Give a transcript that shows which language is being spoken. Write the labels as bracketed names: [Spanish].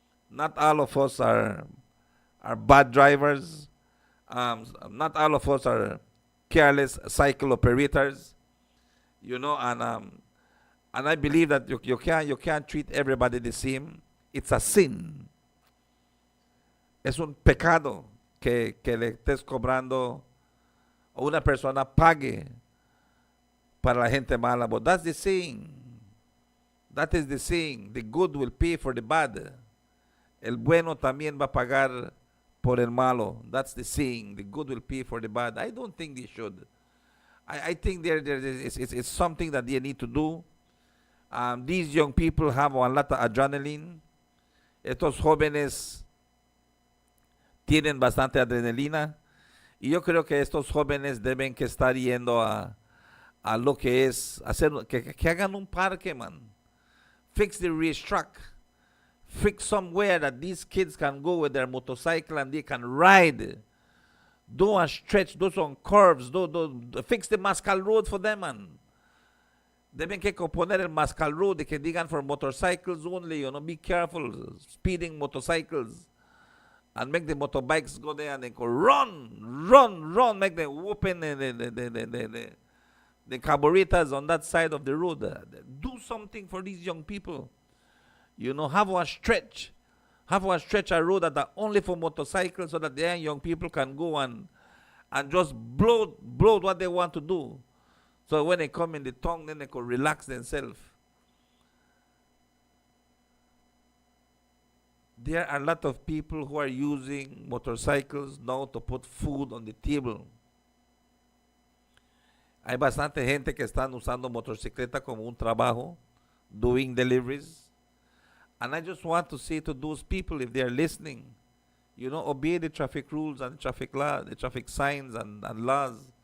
[English] Not all of us are bad drivers. Not all of us are careless cycle operators. You know, and I believe that you can't treat everybody the same. It's a sin. [Spanish] Es un pecado que le estés cobrando a una persona pague para la gente mala. [English] But that's the saying. That is the saying. The good will pay for the bad. [Spanish] El bueno también va a pagar por el malo. [English] That's the saying. The good will pay for the bad. I don't think they should. I think it's something that they need to do. These young people have a lot of adrenaline. [Spanish] Estos jóvenes tienen bastante adrenalina. Y yo creo que estos jóvenes deben que estar yendo a lo que es hacer que hagan un parque, man. [English] Fix the racetrack. Fix somewhere that these kids can go with their motorcycle and they can ride. Do a stretch, do some curves, fix the Mascal Road for them, man. [Spanish] Deben que componer el Mascal Road de que digan [English] for motorcycles only, you know, be careful, speeding motorcycles. And make the motorbikes go there and they go run, make them open the carburetors on that side of the road. Do something for these young people. You know, have a stretch a road that are only for motorcycles so that the young people can go and just blow what they want to do. So when they come in the town, then they can relax themselves. There are a lot of people who are using motorcycles now to put food on the table. [Spanish] Hay bastante gente que están usando motocicleta como un trabajo, [English] doing deliveries. And I just want to say to those people, if they are listening, you know, obey the traffic rules and traffic law, the traffic signs and laws.